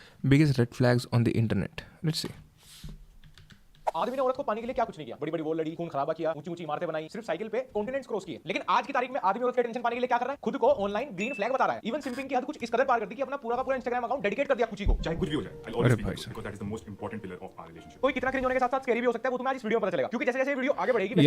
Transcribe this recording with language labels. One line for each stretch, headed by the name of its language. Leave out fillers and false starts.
English: Biggest red flags on the internet. Let's see.
Hindi: आदमी ने औरत को पाने के लिए क्या कुछ नहीं किया। बड़ी बड़ी वॉल लड़ी, खून खराबा किया, ऊंची ऊंची इमारतें बनाई, सिर्फ साइकिल पे कॉन्टिनेंट्स क्रॉस किए। लेकिन आज की तारीख में आदमी औरत के टेंशन पाने के लिए क्या कर रहा है? खुद को ऑनलाइन ग्रीन फ्लैग बता रहा है। इवन सिंपिंग की हद कुछ इस कदर पार कर दी कि अपना पूरा का पूरा इंस्टाग्राम अकाउंट डेडिकेट कर दिया कुछ को। चाहे कुछ भी हो जाए,
English: I'll always speak because that is the most important pillar of our relationship.
Hindi: कोई कितना क्रिंज होने के साथ साथ स्कैरी भी हो सकता है, वो तुम्हें आज इस वीडियो में पता चलेगा। क्योंकि जैसे जैसे वीडियो आगे बढ़ेगी,